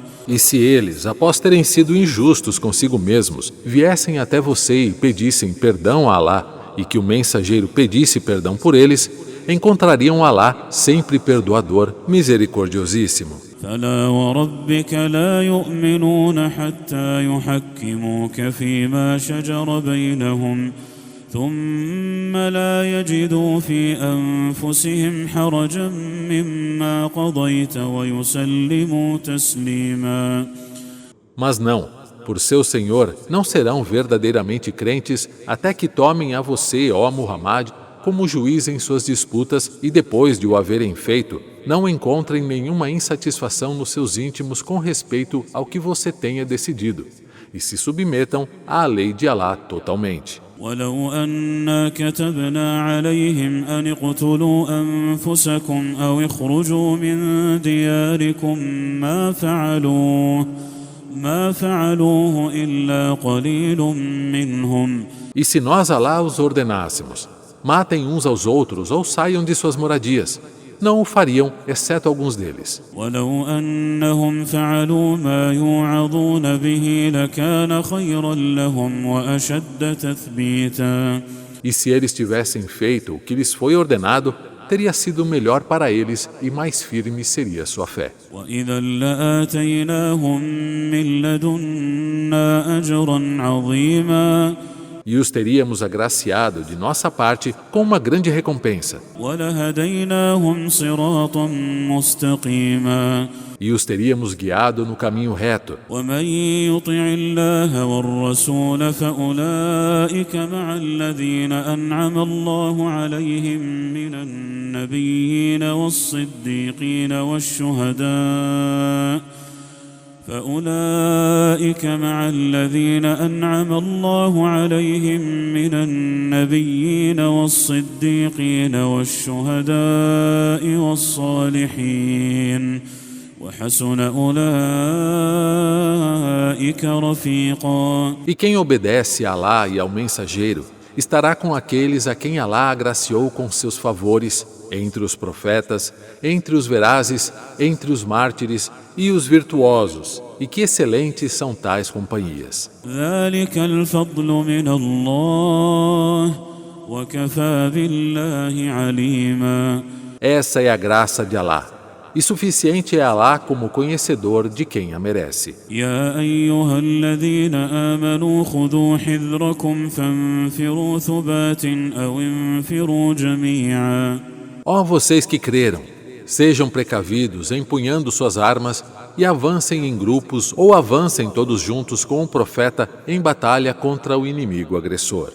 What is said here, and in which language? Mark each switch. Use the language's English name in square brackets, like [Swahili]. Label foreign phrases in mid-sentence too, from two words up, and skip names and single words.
[Portuguese] E se eles, após terem sido injustos consigo mesmos, viessem até você e pedissem perdão a Alá, e que o mensageiro pedisse perdão por eles, encontrariam Alá sempre perdoador, misericordiosíssimo. [Arabic] فلا وربك لا يؤمنون حتى يحكموك فيما شجر بينهم ثم لا يجدوا في أنفسهم حرجا مما قضيت ويسلموا تسليما. [Portuguese] Mas não, por seu Senhor, não serão verdadeiramente crentes até que tomem a você, ó Muhammad, como juiz em suas disputas e depois de o haverem feito, não encontrem nenhuma insatisfação nos seus íntimos com respeito ao que você tenha decidido e se submetam à lei de Alá totalmente. [Arabic] ولو أنا كتبنا عليهم أن اقتلوا أنفسكم أو اخرجوا من دياركم ما فعلوه إلا قليل منهم. [Portuguese] E se nós Alá os ordenássemos, matem uns aos outros ou saiam de suas moradias, não o fariam, exceto alguns deles. [Arabic] ولو أنهم فعلوا ما يوعظون به لكان خيرا لهم وأشد تثبيتا. [Portuguese] E se eles tivessem feito o que lhes foi ordenado, teria sido melhor para eles e mais firme seria sua fé. [Arabic] وإذا لآتيناهم من لدنا أجرا عظيما. [Portuguese] E os teríamos agraciado de nossa parte com uma grande recompensa. [Arabic] وَلَهَدَيْنَاهُمْ صِرَاطًا مُسْتَقِيمًا. [Portuguese] E os teríamos guiado no caminho reto. [Arabic] وَمَنْ يُطِعِ اللَّهَ وَالرَّسُولَ فَأُولَئِكَ مَعَ الَّذِينَ أَنْعَمَ الله عليهم من النبيين والصديقين والشهداء فأولئك مع الذين أنعم الله عليهم من النبيين والصديقين والشهداء والصالحين وحسن أولئك رفيقا. [Portuguese] E quem obedece a Alá e ao mensageiro estará com aqueles a quem Alá agraciou com seus favores, entre os profetas, entre os verazes, entre os mártires e os virtuosos, e que excelentes são tais companhias. [Arabic] ذلك الفضل من الله وكفى بالله عليما. [Portuguese] Essa é a graça de Alá, e suficiente é Alá como conhecedor de quem a merece. [Arabic] يا أيها الذين آمنوا خذوا حذركم فانفروا ثبات أو انفروا جميعا. [Portuguese] Ó vocês que creram, sejam precavidos empunhando suas armas e avancem em grupos ou avancem todos juntos com o profeta em batalha contra o inimigo agressor.